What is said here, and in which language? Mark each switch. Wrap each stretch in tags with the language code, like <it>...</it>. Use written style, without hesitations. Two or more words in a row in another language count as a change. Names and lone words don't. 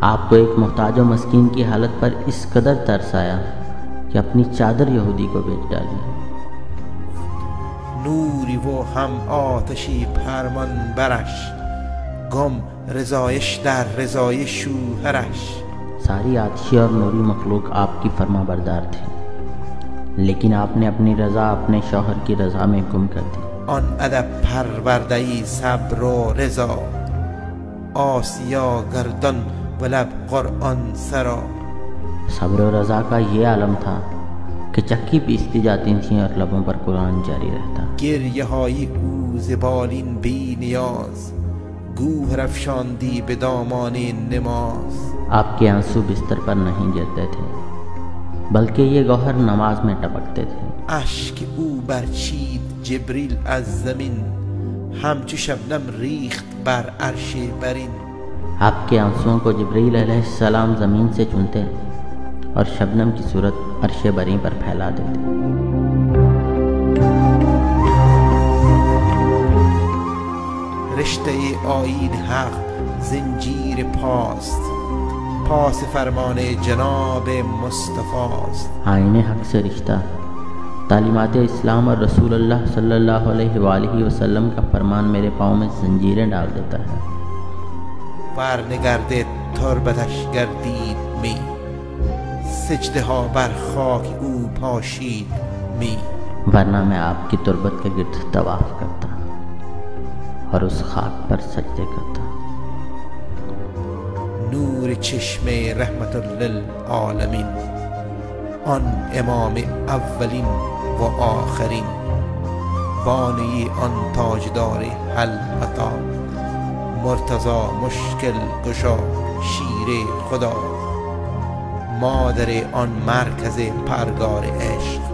<ur>آپ کو ایک محتاج و مسکین کی حالت پر اس قدر ترس آیا کہ اپنی چادر یہودی کو بیچ ڈالی۔</ur> <fa>نوری و هم آتشی فرمان برش، گم رضایش در رضای شوهرش۔</fa> <ur>ساری آتشی اور نوری مخلوق آپ کی فرما بردار تھی، لیکن آپ نے اپنی رضا اپنے شوہر کی رضا میں گم کر دی۔</ur> <fa>آن ادب پروردهی صبر و رضا، آسیا گردان و لب قرآن سرا۔</fa> <ur>صبر و رضا کا یہ عالم تھا کہ چکی پیستی جاتی تھیں اور لبوں پر قرآن جاری رہتا۔</ur> <fa>گریه های او ز بالین بی نیاز، گوهر افشاندی به دامان نماز۔</fa> <ur>آپ کے آنسو بستر پر نہیں گرتے تھے، بلکہ یہ گوہر نماز میں ٹپکتے تھے۔</ur> <fa>اشک او برچید جبریل از زمین، همچو شبنم ریخت بر عرش برین۔</fa> <ur>آپ کے آنسوؤں کو جبریل علیہ السلام زمین سے چنتے اور شبنم کی صورت عرش بری پر پھیلا دیتے۔</ur> <fa>رشته آیین حق زنجیر پاست، پاس فرمان جناب مصطفیٰست۔</fa> <ur>آئین حق سے رشتہ تعلیمات اسلام اور رسول اللہ</ur> <ar>صلی اللہ علیہ وآلہ وسلم</ar> <ur>کا فرمان میرے پاؤں میں زنجیریں ڈال دیتا ہے۔</ur> <fa>برنگرده تربتش گردید می، سجده ها بر خاک او پاشید می۔</fa> <ur>ورنہ میں آپ کی تربت کے گرد طواف کرتا اور اس خاک پر سجدے کرتا۔</ur> <fa>نور چشم</fa> <ar>رحمت للعالمین،</ar> <fa>آن امام اولین و آخرین، بانی آن تاجدار حلقتا، مرتضی مشکل گشا شیر خدا، مادر آن مرکز پرگار عشق،</fa>